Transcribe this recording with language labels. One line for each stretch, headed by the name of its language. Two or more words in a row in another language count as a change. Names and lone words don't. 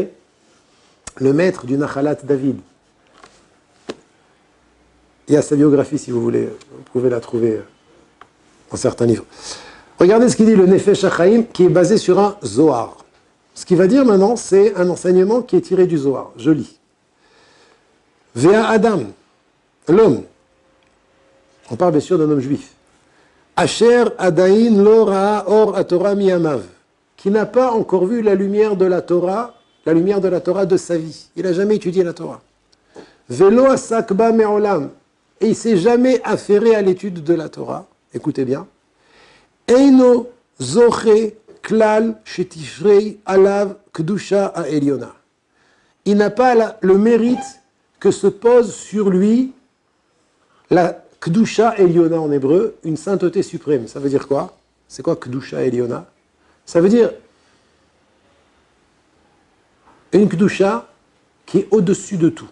French: Le maître du Nachalat David. Il y a sa biographie, si vous voulez, vous pouvez la trouver dans certains livres. Regardez ce qu'il dit le Nefesh HaChaim, qui est basé sur un Zohar. Ce qu'il va dire maintenant, c'est un enseignement qui est tiré du Zohar. Je lis.
Hebrew: והאדם,
French: l'homme, on parle bien sûr d'un homme juif.
Hebrew: אשר עדיין לא ראה אור התורה מימיו,
French: qui n'a pas encore vu la lumière de la Torah de sa vie. Il n'a jamais étudié la Torah.
Hebrew: ולא עסק בה מעולם,
French: et il ne s'est jamais affairé à l'étude de la Torah. Écoutez bien.
Hebrew: אינו זוכה כלל שתפרה עליו קדושה העליונה.
French: Il n'a pas le mérite que se pose sur lui la
Hebrew: קדושה העליונה
French: en hébreu, une sainteté suprême. Ça veut dire quoi? C'est quoi
Hebrew: קדושה העליונה?
French: Ça veut dire une kedusha qui est au-dessus de tout.